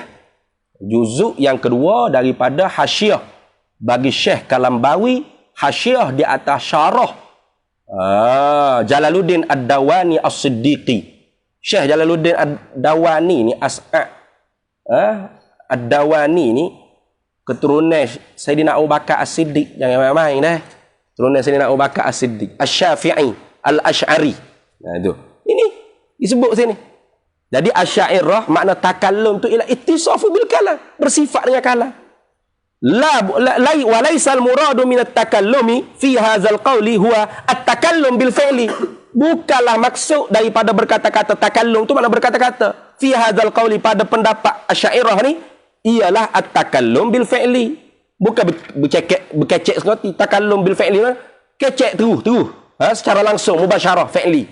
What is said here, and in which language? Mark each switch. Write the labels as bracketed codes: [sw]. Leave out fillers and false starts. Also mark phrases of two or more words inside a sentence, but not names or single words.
[ms] Juzuk yang kedua daripada hasyiah bagi Syekh Kalambawi, hasyiah di atas syarah Jalaluddin Ad-Dawani As-Siddiqi. Syekh Jalaluddin Ad-Dawani ni Ad-Dawani ni keturunan Sayyidina Abu Bakar As-Siddiq, jangan main-main dah. Keturunan Sayyidina Abu Bakar As-Siddiq, Asy-Syafi'i, Al-Asy'ari. Nah itu. Ini disebut sini. Jadi Asy'ariyah makna takallum tu ialah [ar] اتصاف بالكلام, [ms] bersifat dengan kalam. [ar] لا وليس المراد من التكلم في هذا القول هو التكلم بالفعل. [ms] Bukanlah maksud daripada berkata-kata takallum tu makna berkata-kata. [ar] في هذا القول, [ms] pada pendapat Asy'ariyah ni ialah [ar] التكلم بالفعل. [ms] Bukan berkecek seperti [ar] تكلم بالفعل, [ms] kecek terus. Secara langsung [ar] مباشرة فعلي.